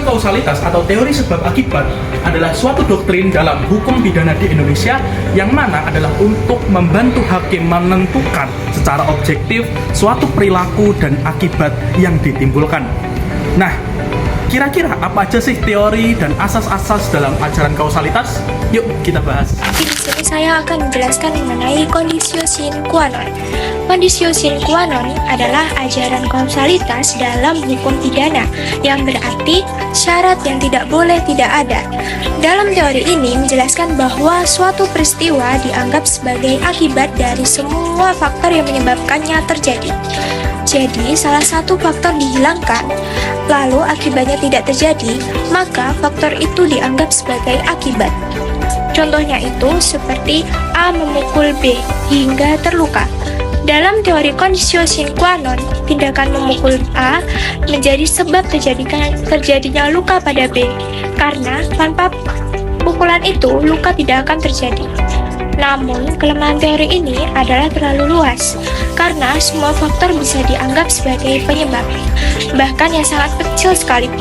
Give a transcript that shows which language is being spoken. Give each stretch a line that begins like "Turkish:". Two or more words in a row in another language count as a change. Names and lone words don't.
Indonesian: kausalitas atau teori sebab akibat adalah suatu doktrin dalam hukum pidana di Indonesia yang mana adalah untuk membantu hakim menentukan secara objektif suatu perilaku dan akibat yang ditimbulkan. Nah, kira-kira apa aja sih teori dan asas-asas dalam ajaran kausalitas? Yuk kita bahas. Di sini saya akan menjelaskan mengenai
Latin: conditio sine qua non. Conditio sine qua non
Indonesian: adalah ajaran kausalitas dalam hukum pidana, yang berarti syarat yang tidak boleh tidak ada. Dalam teori ini menjelaskan bahwa suatu peristiwa dianggap sebagai akibat dari semua faktor yang menyebabkannya terjadi. Jadi, salah satu faktor dihilangkan, lalu akibatnya tidak terjadi, maka faktor itu dianggap sebagai akibat. Contohnya itu seperti A memukul B hingga terluka. Dalam teori
Latin: conditio sine qua non,
Indonesian: tindakan memukul A menjadi sebab terjadinya luka pada B, karena tanpa pukulan itu luka tidak akan terjadi. Namun, kelemahan teori ini adalah terlalu luas, karena semua faktor bisa dianggap sebagai penyebab, bahkan yang sangat kecil sekalipun.